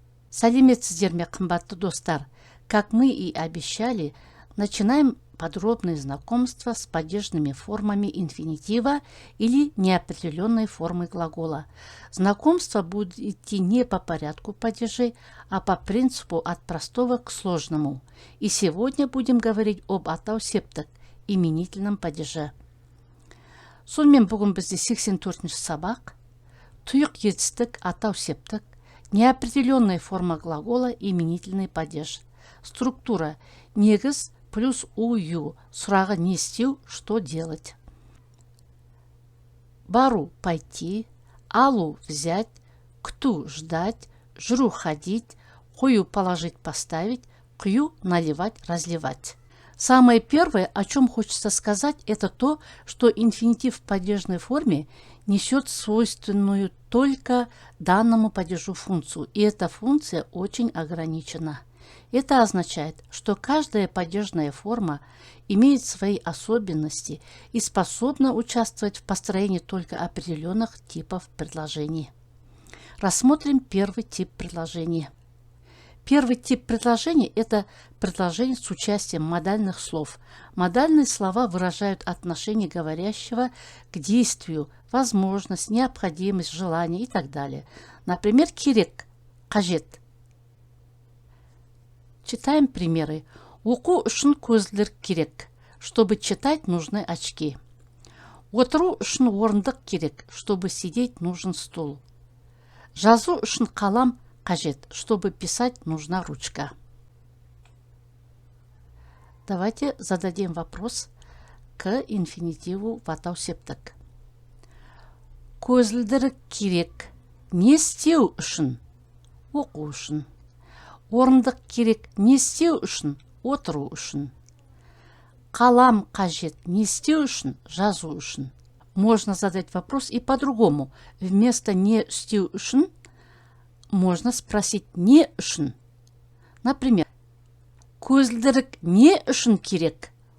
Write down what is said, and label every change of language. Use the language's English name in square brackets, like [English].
[Kazakh] Сәлеметсіздер ме, қымбатты достар? [Russian] Как мы и обещали, начинаем подробное знакомство с падежными формами инфинитива или неопределенной формы глагола. Знакомство будет идти не по порядку падежей, а по принципу от простого к сложному. И сегодня будем говорить об атау-септік, именительном падеже. [Kazakh] Сонымен бүгін бізде 84-ші сабақ. Тұйық етістік, атау-септік, [Russian] неопределенная форма глагола, именительный падеж. Структура негіз плюс ую. [Kazakh] Сұрағы не істеу, [Russian] что делать. Бару – пойти, алу – взять, кту – ждать, жру – ходить, қою – положить, поставить, қю – наливать, разливать. Самое первое, о чем хочется сказать, это то, что инфинитив в падежной форме несет свойственную только данному падежу функцию, и эта функция очень ограничена. Это означает, что каждая падежная форма имеет свои особенности и способна участвовать в построении только определенных типов предложений. Рассмотрим первый тип предложения. Первый тип предложений – это предложение с участием модальных слов. Модальные слова выражают отношение говорящего к действию, возможность, необходимость, желание и так далее. Например, керек – қажет. Читаем примеры. [Kazakh] Оқу үшін көзілдірік керек. [Russian] Чтобы читать, нужны очки. [Kazakh] Отыру үшін орындық керек. [Russian] Чтобы сидеть, нужен стул. [Kazakh] Жазу үшін қалам қажет. [Russian] Чтобы писать, нужна ручка. Давайте зададим вопрос к инфинитиву в атау-септік. [Kazakh] Көзілдірік керек. Не істеу үшін? Оқу үшін. Орындық керек. Не істеу үшін? Отыру үшін. Қалам қажет. Не істеу үшін? Жазу үшін. [Russian] Можно задать вопрос и по-другому. Вместо [Kazakh] не істеу үшін [Russian] можно спросить не үшін. Например, [Kazakh] көзілдірік не үшін керек?